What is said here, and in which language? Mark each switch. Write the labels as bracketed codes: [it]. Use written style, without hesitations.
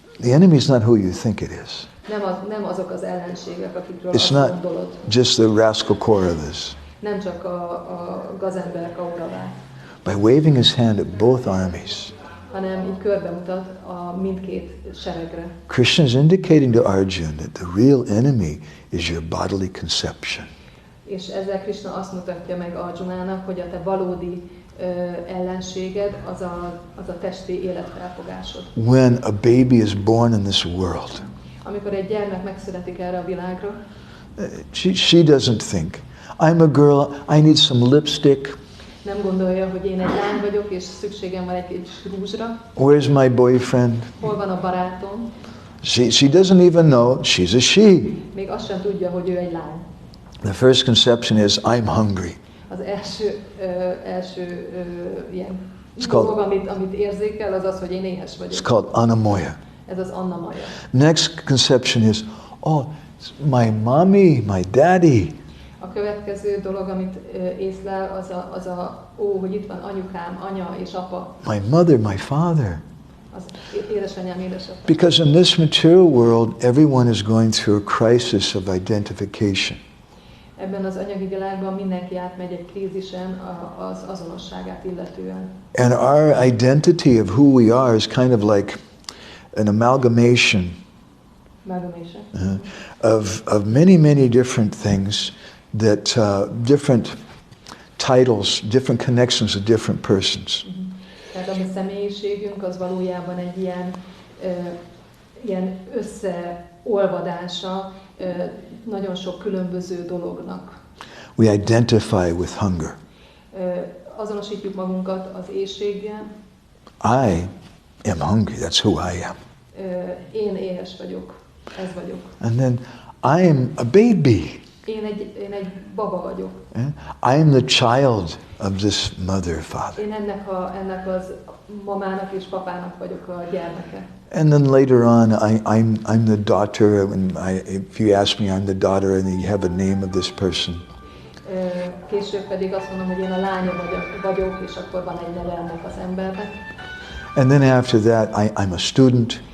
[en] The enemy is not who you think it is. [hu] Nem azok az ellenségek, akikről azt gondolod. [en] It's not just the rascal Kauravas. [hu] Nem csak a gazemberek Kauravák. [en] By waving his hand at both armies, [hu] hanem így körbemutat a mindkét seregre. [en] Krishna is indicating to Arjuna that the real enemy is your bodily conception. [hu] És ezzel Krishna azt mutatja meg Arjunának, hogy a te valódi ellenséged az a testi életfelfogásod. [en] When a baby is born in this world, [hu] amikor egy gyermek megszületik erre a világra, [en] she doesn't think, I'm a girl, I need some lipstick. [hu] Nem gondolja, hogy én egy lány vagyok, és szükségem van egy kis rúzsra. [en] Where's my boyfriend? [hu] Hol van a barátom? [en] She doesn't even know she's a she. [hu] Még azt sem tudja, hogy ő egy lány. [en] The first conception is I'm hungry. [hu] Az első ilyen dolog, amit érzékel, az, hogy én éhes vagyok. [en] It's called anamoya. [hu] Ez az annamaya. [en] Next conception is, oh, my mommy, my daddy. [hu] A következő dolog, amit észlel, hogy itt van anyukám, anya és apa. [en] My mother, my father. [hu] Az édesanyám, édesapám. [en] Because in this material world, everyone is going through a crisis of identification. [hu] Ebben az anyagi világban mindenki átmegy egy krízisen az azonosságát illetően. [en] And our identity of who we are is kind of like an amalgamation of many different things that different titles, different connections of different persons. [hu] Tehát a mi személyiségünk az valójában egy ilyen összeolvadása nagyon sok különböző dolognak. [en] We identify with hunger. [hu] Azonosítjuk magunkat az éhséggel. [en] I am hungry. That's who I am. [hu] Én éhes vagyok. Ez vagyok. [en] And then I am a baby. [hu] Én egy baba vagyok. [en] I am the child of this mother, father. [hu] Én ennek az mamának és papának vagyok a gyermeke. [en] And then later on, I'm the daughter. If you ask me, I'm the daughter, and you have a name of this person. [hu] Később pedig azt mondom, hogy én a lánya vagyok, és akkor van egy neve ennek az embernek. [en] And then after that, I'm a student.